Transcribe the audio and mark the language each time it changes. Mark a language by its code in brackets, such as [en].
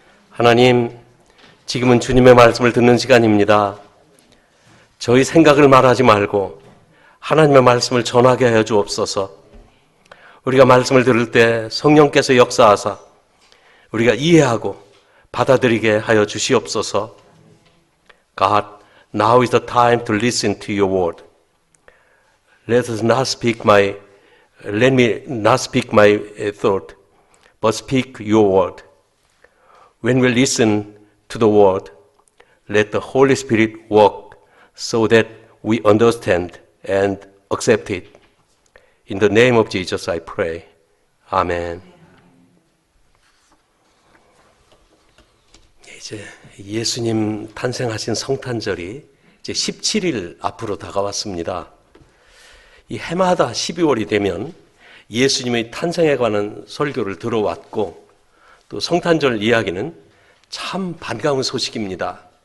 [ko] 하나님, 지금은 주님의 말씀을 듣는 시간입니다. 저희 생각을 말하지 말고 하나님의 말씀을 전하게 하여 주옵소서. 우리가 말씀을 들을 때 성령께서 역사하사 우리가 이해하고 받아들이게 하여 주시옵소서. [en] God, now is the time to listen to your word. Let us not speak my Let me not speak my thought, but speak your word. When we listen to the word, let the Holy Spirit work so that we understand and accept it. In the name of Jesus I pray. [ko] 아멘. 이제 예수님 탄생하신 성탄절이 이제 17일 앞으로 다가왔습니다. 이 해마다 12월이 되면 예수님의 탄생에 관한 설교를 들어왔고 또 성탄절 이야기는 참 반가운 소식입니다.